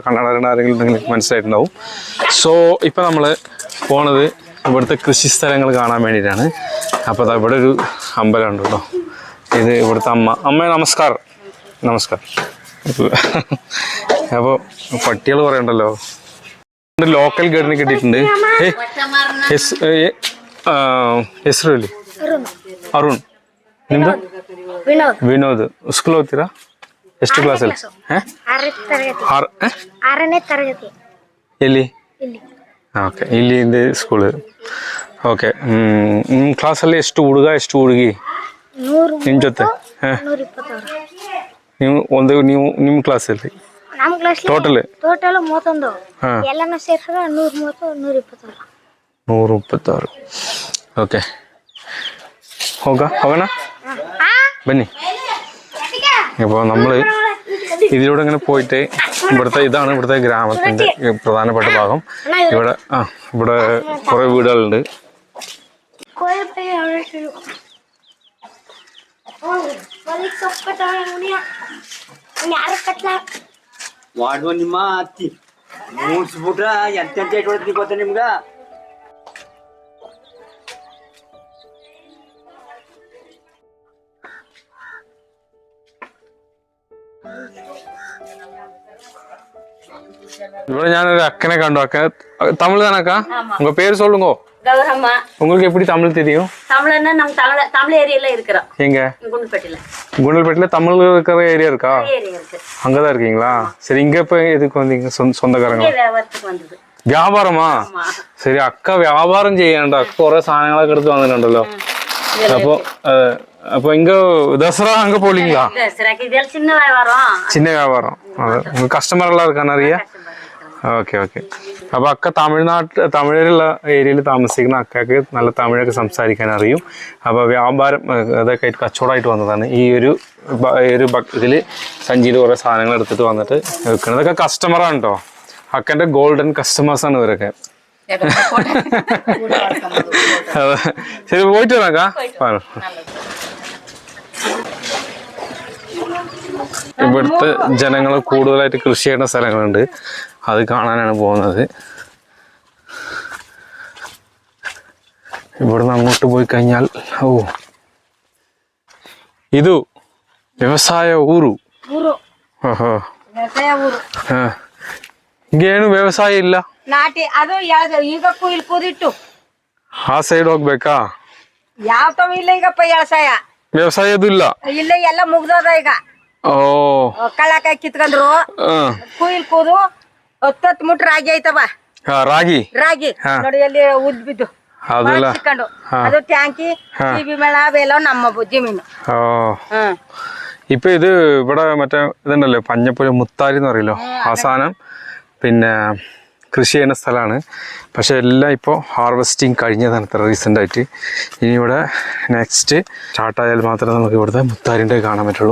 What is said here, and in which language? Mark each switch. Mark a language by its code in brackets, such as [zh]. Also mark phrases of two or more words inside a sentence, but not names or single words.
[ml] കണ്ണട ആരെങ്കിലും ഉണ്ടെങ്കിൽ മനസ്സിലായിട്ടുണ്ടാവും. സോ ഇപ്പം നമ്മൾ പോണത് ഇവിടുത്തെ കൃഷി സ്ഥലങ്ങൾ കാണാൻ വേണ്ടിയിട്ടാണ്. അപ്പോൾ ഇവിടെ ഒരു അമ്പലം ഉണ്ട് കേട്ടോ. ഇത് ഇവിടുത്തെ അമ്മ നമസ്കാരം. അപ്പോൾ പട്ടികൾ കുറേ ഉണ്ടല്ലോ. ലോക്കൽ ഗൈഡിനെ കിട്ടിയിട്ടുണ്ട്. [kn] ಹೆಸರಲ್ಲಿ ಅರುಣ್. ನಿಮ್ದು? ವಿನೋದ್. ಸ್ಕೂಲ್ ಹೋಗ್ತೀರಾ? ಎಷ್ಟು ಕ್ಲಾಸಲ್ಲಿ? 6ನೇ ತರಗತಿ. ಎಲ್ಲಿ? ಓಕೆ, ಇಲ್ಲಿ ಸ್ಕೂಲ್. ಓಕೆ ನಿಮ್ಮ ಕ್ಲಾಸಲ್ಲಿ ಎಷ್ಟು ಹುಡುಗ ಎಷ್ಟು ಹುಡುಗಿ ನಿಮ್ಮ ಜೊತೆ ನಿಮ್ಮ ಕ್ಲಾಸಲ್ಲಿ ನಮ್ಮ ಕ್ಲಾಸ್ ಟೋಟಲ್ 31 ಎಲ್ಲಾನು ಸೇರಿಸಿದ್ರೆ 130 126 [ml] ഓക്കെ [kn] ಹೋಗೋಣ ಬನ್ನಿ [ml] അപ്പോൾ നമ്മൾ ഇതിലൂടെ ഇങ്ങനെ പോയിട്ട് ഇതാണ് ഇവിടുത്തെ ഗ്രാമത്തിൻ്റെ പ്രധാനപ്പെട്ട ഭാഗം. ഇവിടെ കുറേ വീടുകളുണ്ട്. [kn] ವಾಡುವ ನಿಮ್ಮ ಅತ್ತಿ ಮೂಡ್ಸ್ಬಿಟ್ರ ಎಂತೆಂತ ಇಟ್ಕೊಳ್ತೀನಿ ಗೊತ್ತ ನಿಮ್ಗ. [ml] ഇവിടെ ഞാനൊരു അക്കനെ കണ്ടു. [ta] அக்கா தமிழ் தானக்கா? உங்க பேர் சொல்லுங்க. கௌரம்மா. உங்களுக்கு எப்படி தமிழ் தெரியும்? தமிழ்னா நம்ம தமிழ் ஏரியால இருக்கிறோம். எங்க? குண்டல்பேட்டையில. குண்டல்பேட்டையில தமிழ் இருக்கிற ஏரியா இருக்கா? ஏரியா இருக்கு. அங்கதான் இருக்கீங்களா? சரி, இங்க இப்ப எதுக்கு வந்தீங்க? சொந்தக்காரங்க? வியாபாரத்துக்கு வந்தது. [ml] വ്യാപാരമാ? ശരി, അക്ക വ്യാപാരം ചെയ്യാണ്ട് അക്ക കുറെ സാധനങ്ങളൊക്കെ എടുത്ത് വന്നിട്ടുണ്ടല്ലോ. [ta] அப்போ இங்க தசரா அங்க പോലീங்களா? சின்ன வியாபாரம். சின்ன வியாபாரம். உங்க கஸ்டமர் எல்லாம் இருக்கான்னு അറിയാ? [ml] ഓക്കെ ഓക്കെ. അപ്പൊ അക്ക തമിഴിലുള്ള ഏരിയയിൽ താമസിക്കുന്ന അക്കക്ക് നല്ല തമിഴൊക്കെ സംസാരിക്കാൻ അറിയും. അപ്പൊ വ്യാപാരം അതൊക്കെ ആയിട്ട് കച്ചവടമായിട്ട് വന്നതാണ്. ഈ ഒരു ഇതില് സഞ്ചിയിൽ കുറെ സാധനങ്ങൾ എടുത്തിട്ട് വന്നിട്ട് വെക്കുന്നത്. ഇതൊക്കെ കസ്റ്റമറാണ് കേട്ടോ. അക്കന്റെ ഗോൾഡൻ കസ്റ്റമേഴ്സ് ആണ് ഇവരൊക്കെ. ശരി, പോയിട്ട് വരാക്കാ. ഇവിടുത്തെ ജനങ്ങൾ കൂടുതലായിട്ട് കൃഷി ചെയ്യുന്ന സ്ഥലങ്ങളുണ്ട്, അത് കാണാനാണ് പോകുന്നത്. ഇവിടുന്ന് അങ്ങോട്ട് പോയി കഴിഞ്ഞാൽ [kn] ಇದು ವ್ಯವಸಾಯ ಊರು. ಓಹೋ, ಈಗೇನು ವ್ಯವಸಾಯ ಇಲ್ಲ. ನಾಟಿ ಅದು ಈಗ ಕುಯ್ಲ್ ಕೂದಿಟ್ಟು ಆ ಸೈಡ್ ಹೋಗ್ಬೇಕಾ? ಯಾವ ಇಲ್ಲ ಈಗಪ್ಪ ವ್ಯವಸಾಯ ಅದು ಇಲ್ಲ. ಇಲ್ಲ, ಎಲ್ಲ ಮುಗ್ದದ ಈಗ. ಓ, ಕಳ್ಳಕಾಯಿ ಕಿತ್ಕೊಂಡ್ರು ಕುಯ್ಲ್ ಕೂದು 10 ಮುಟ್ ರಾಗಿ ಐತವ. ರಾಗಿ ನೋಡಿ ಅಲ್ಲಿ ಉದ್ ಬಿದ್ದು ಸಿಕ್ಕೊಂಡು ಅದು ಟ್ಯಾಂಕಿ ಟಿವಿ ಮೇಳ ಅವೆಲ್ಲ ನಮ್ಮ ಜಮೀನು. [ml] ഇപ്പൊ ഇത് ഇവിടെ മറ്റേ ഇതുണ്ടല്ലോ പഞ്ഞപ്പുര മുത്താരി എന്ന് പറയല്ലോ, ആ സാധനം പിന്നെ കൃഷി ചെയ്യുന്ന സ്ഥലമാണ്. പക്ഷെ എല്ലാം ഇപ്പോൾ ഹാർവെസ്റ്റിങ് കഴിഞ്ഞതാണ് ഇത്ര റീസെൻ്റ് ആയിട്ട്. ഇനി ഇവിടെ നെക്സ്റ്റ് സ്റ്റാർട്ടായാൽ മാത്രമേ നമുക്ക് ഇവിടുത്തെ മുത്താരിൻ്റെ കാണാൻ പറ്റുള്ളൂ.